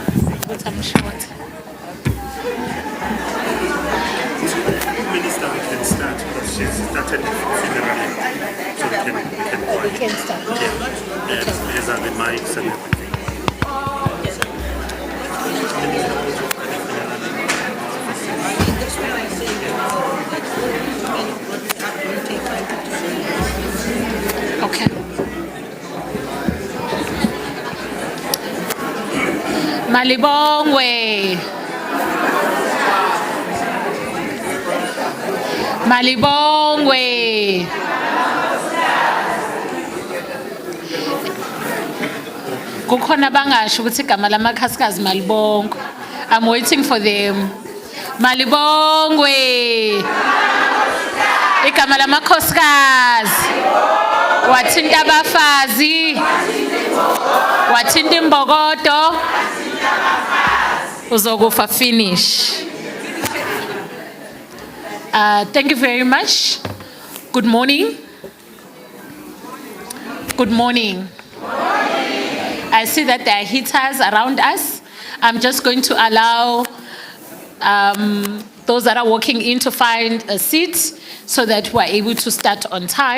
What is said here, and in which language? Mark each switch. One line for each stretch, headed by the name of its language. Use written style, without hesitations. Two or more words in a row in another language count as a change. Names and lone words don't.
English: But I'm short. Minister, we can start because she's started funerally, so we can start. Yeah, and these are the mics and everything. Okay.
Zulu: Malibongwe. Malibongwe. Kukhona bangasho ukuthi igama lamakhasikazi Malibongwe.
English: I'm waiting for them.
Zulu: Malibongwe. Igama lamakhosikazi. Wathinta abafazi. Wathinta imbokodo.
English: Uzokufa finish. Thank you very much. Good morning. Good morning. I see that there are heaters around us. I'm just going to allow those that are walking in to find a seat so that we're able to start on time.